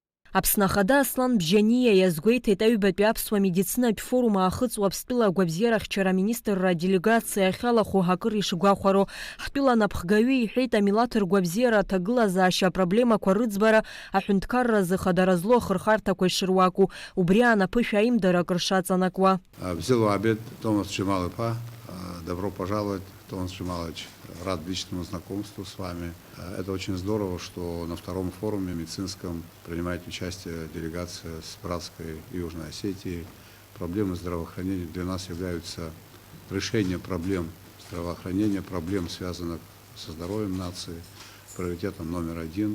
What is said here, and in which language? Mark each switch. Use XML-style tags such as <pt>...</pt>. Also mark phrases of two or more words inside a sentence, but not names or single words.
<ab>Аԥснахада Аслан Бжьаниа иазгәеиҭеит аҩбатәи аԥсуа медицинатә форум аахыҵуа Аԥстәыла агәабзиарахьчара аминистрра аделегациа ахьалахәу акыр ишгәахәароу. Ҳтәыла анапхгаҩы иҳәеит амилаҭ ргәабзиара аҭагылазаашьа апроблемақәа рыӡбара аҳәынҭқарразы хадара злоу ахырхарҭақәа ишыруаку. Убри анаԥышәа аимдарак ршаҵанакуа.</ab> <ru>Взял обед Томас Чемал-иԥа. Добро пожаловать, Томас Чемалович. Рад личному знакомству с вами. Это очень здорово, что на втором форуме медицинском принимает участие делегация с братской Южной Осетии. Проблемы здравоохранения для нас являются решением проблем здравоохранения, проблем, связанных со здоровьем нации, приоритетом номер один.</ru>